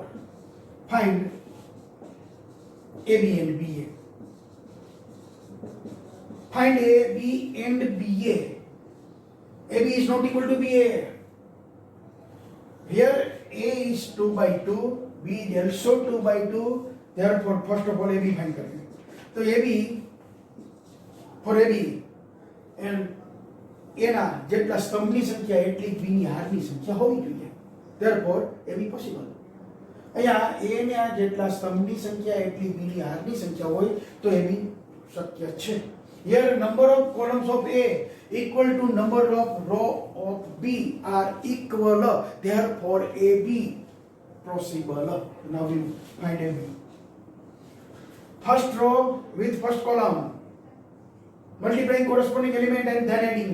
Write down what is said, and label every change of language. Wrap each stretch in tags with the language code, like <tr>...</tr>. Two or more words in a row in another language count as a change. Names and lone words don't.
<en>Find AB and BA. Find AB and BA. AB is not equal to BA. Here A is 2 by 2, B is also 2 by 2. Therefore, first of all AB find</en> <hi>करेंगे. तो</hi> <en>AB for AB and</en> <gu>A ના જેટલા સ્તંભની સંખ્યા એટલી B ની હારની સંખ્યા હોવી જોઈએ.</gu> <en>Therefore, AB possible.</en> <gu>અહીંયા A ના જેટલા સ્તંભની સંખ્યા એટલી B ની હારની સંખ્યા હોય તો AB શક્ય છે.</gu> <en>Here number of columns of A equal to number of row of B are equal. Therefore, AB possible. Now we find AB. First row with first column. Multiplying corresponding element and then adding.</en>